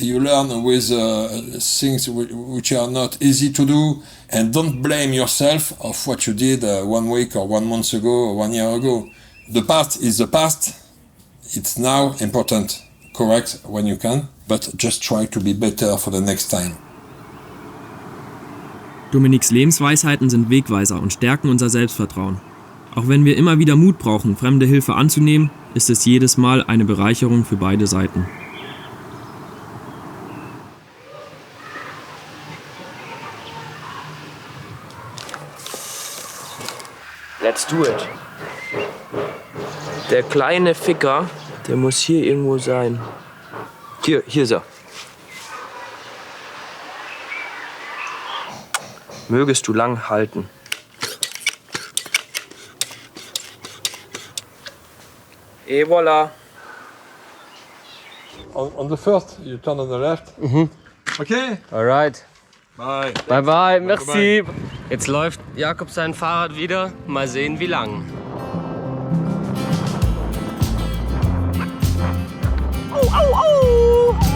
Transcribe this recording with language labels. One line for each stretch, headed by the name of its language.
English: You learn with things which are not easy to do, and don't blame yourself of what you did 1 week or 1 month ago or 1 year ago. The past is the past. It's now important correct when you can, but just try to be better for the next time.
German: Dominiks Lebensweisheiten sind Wegweiser und stärken unser Selbstvertrauen. Auch wenn wir immer wieder Mut brauchen, fremde Hilfe anzunehmen, ist es jedes Mal eine Bereicherung für beide Seiten.
English: Let's do it.
German: Der kleine Ficker, der muss hier irgendwo sein. Hier ist er. Mögest du lang halten.
French: Et voilà.
English: On the first, you turn on the left. Okay. Alright. Bye. Bye bye, merci.
German: Jetzt läuft Jakob sein Fahrrad wieder. Mal sehen, wie lang. Au, au, au!